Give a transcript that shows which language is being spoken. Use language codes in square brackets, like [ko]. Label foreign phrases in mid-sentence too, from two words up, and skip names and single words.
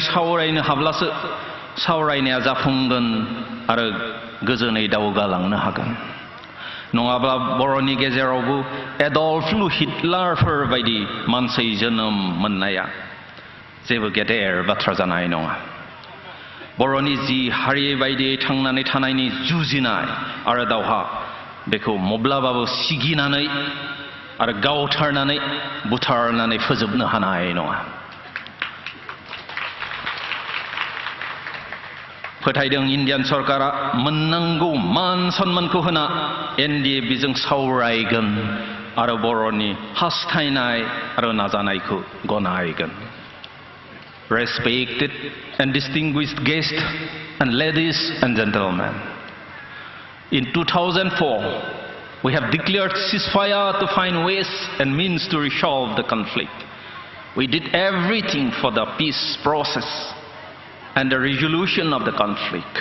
[brx] सावरायनो हाब्लासो सावरायनाया जाफुंगोन आरो गोजोनै दावगालांनो हागोन नङाब्ला बर'नि गेजेरावबो एडल्फ लु हिटलारफोर बायदि मानसि जोनोम मोननाया जेबो गेदेर बाथ्रा जानाय नङा बर'नि जि हारि बायदियै थांनानै थानायनि जुजिनाय आरो दावहा बेखौ माब्लाबाबो सिगिनानै आरो गावथारनानै बुथारनानै फोजोबनो हानाय नङा फोथायदों इन्डियान सरकारा मोननांगौ मान सन्मानखौ होना एनडिएफबिजों सावरायगोन आरो बर'नि हास्थायनाय आरो नाजानायखौ गनायगोन [en] Respected and distinguished guests and ladies and gentlemen, in 2004 we have declared ceasefire to find ways and means to resolve the conflict. We did everything for the peace process and the resolution of the conflict.